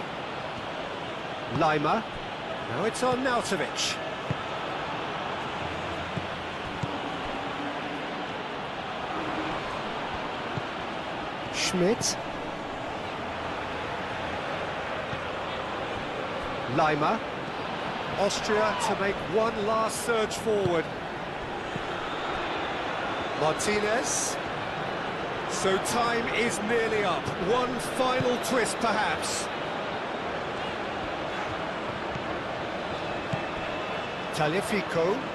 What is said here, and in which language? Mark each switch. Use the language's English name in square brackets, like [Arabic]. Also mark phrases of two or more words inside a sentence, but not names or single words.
[English] Lima. Now it's on Nautovic. Schmidt. Lima. Austria to make one last surge forward. Martinez. So time is nearly up. One final twist, perhaps. Tagliafico.